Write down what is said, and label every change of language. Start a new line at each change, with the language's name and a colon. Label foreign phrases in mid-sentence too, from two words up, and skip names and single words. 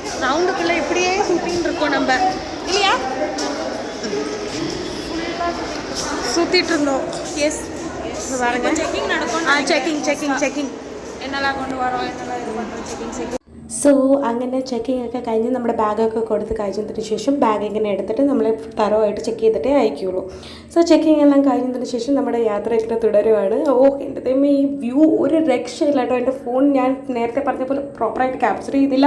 Tamil: ரவுண்டுக்குள்ளே இப்படியே சுற்றின்னு இருக்கோம் நம்ம இல்லையா. சுற்றிட்டு இருந்தோம். எஸ் பாருங்க செக்கிங் நடக்கும். செக்கிங் செக்கிங் செக்கிங் என்னெல்லாம் கொண்டு வரோம் என்னெல்லாம் இது பண்ணுறோம் ചെക്കിങ്.
Malayalam: സോ അങ്ങനെ ചെക്കിംഗ് ഒക്കെ കഴിഞ്ഞ് നമ്മുടെ ബാഗൊക്കെ കൊടുത്ത് കഴിഞ്ഞതിന് ശേഷം ബാഗ് ഇങ്ങനെ എടുത്തിട്ട് നമ്മൾ തറവായിട്ട് ചെക്ക് ചെയ്തിട്ടേ അയക്കുകയുള്ളൂ. സോ ചെക്കിംഗ് എല്ലാം കഴിഞ്ഞതിന് ശേഷം നമ്മുടെ യാത്ര ഇങ്ങനെ തുടരുവാണ്. എൻ്റെ ദൈവമേ ഈ വ്യൂ ഒരു രക്ഷയില്ല കേട്ടോ. എൻ്റെ ഫോൺ ഞാൻ നേരത്തെ പറഞ്ഞ പോലെ പ്രോപ്പറായിട്ട് ക്യാപ്ചർ ചെയ്തില്ല.